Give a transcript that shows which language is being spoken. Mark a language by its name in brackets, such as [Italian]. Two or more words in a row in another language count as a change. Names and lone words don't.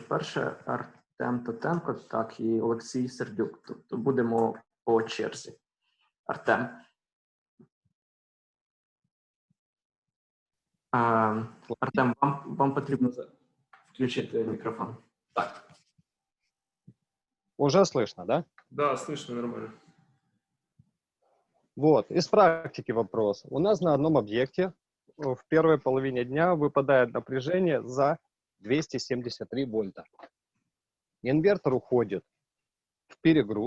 [Ukrainian] Перше Артем Татенко, так, і Олексій Сердюк. Тобто будемо по черзі. Артем. Артем, вам потрібно включити мікрофон. Так. [Russian] Уже слышно, да? Да, слышно нормально. Вот, из практики вопрос. У нас на одном объекте в первой половине дня выпадает напряжение за 273 вольта. Инвертор уходит в перегруз.